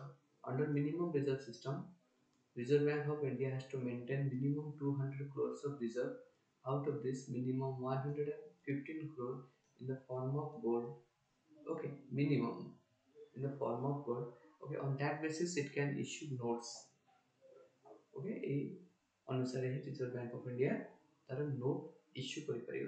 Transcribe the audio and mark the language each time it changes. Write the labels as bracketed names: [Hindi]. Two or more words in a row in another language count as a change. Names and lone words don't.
[English] Under minimum reserve system, Reserve Bank of India has to maintain minimum 200 crores of reserve. Out of this, minimum 115 crore in the form of gold. Okay, minimum in the form of gold. Okay, on that basis, it can issue notes. [Odia] Okay, ଅନୁସାରେ ହିଁ Reserve Bank of India ତାର [English] note issue [Odia] କରିପାରିବ.